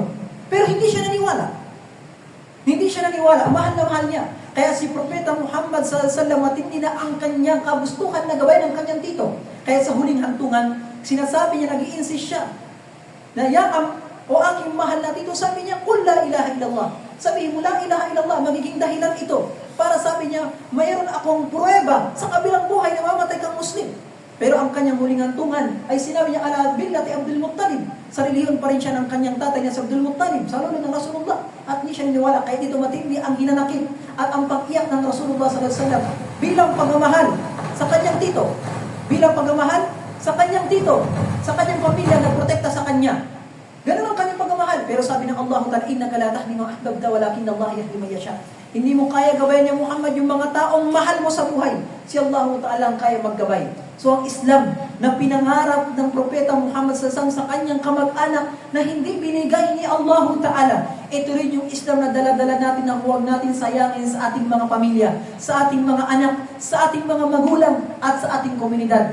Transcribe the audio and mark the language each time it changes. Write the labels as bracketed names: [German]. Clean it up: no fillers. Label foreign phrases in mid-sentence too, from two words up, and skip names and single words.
[Filipino] Pero hindi siya naniwala. Hindi siya naniwala. Mahal na mahal niya. Kaya si Propeta Muhammad [Arabic] صلى الله عليه وسلم, [Filipino] matindi na ang kanyang kagustuhan na gawain ng kanyang tito. Kaya sa huling hantungan, sinasabi niya, nag-i-insist siya, na o aking mahal na tito, sabi niya, [Arabic] "قل لا إله إلا الله." [Filipino] Sabi mo, [Arabic] "لا إله إلا الله," [Filipino] magiging dahilan ito. Para sabi niya, mayroon akong pruweba sa kabilang buhay na mamatay kang Muslim. Pero ang kanyang huling hantungan ay sinabi niya, [Arabic] "على ملة عبد المطلب." [Filipino] Sa relihiyon pa rin siya ng kanyang tatay niya sa Abdul Muttalib, sa lolo ng Rasulullah. At hindi siya niniwala, kaya dito matindi ang hinanakit at ang pag-iyak ng Rasulullah [Arabic] صلى الله عليه وسلم [Filipino] bilang pagmamahal sa kanyang tito. Bilang pagmamahal sa kanyang tito, sa kanyang pamilya na protekta sa kanya. Ganun ang kanyang pagmamahal. Pero sabi ng [Arabic] Allah Ta'ala, "إنك لا تهدي من أحببت ولكن الله يهدي من يشاء." [Filipino] Hindi mo kaya gabayan niya, Muhammad, yung mga taong mahal mo sa buhay. Si Allah Ta'ala ang kaya maggabay. So ang Islam na pinangarap ng Propeta Muhammad sa kanyang kamag-anak na hindi binigay ni Allah Ta'ala, ito rin yung Islam na dala-dala natin na huwag natin sayangin sa ating mga pamilya, sa ating mga anak, sa ating mga magulang, at sa ating komunidad.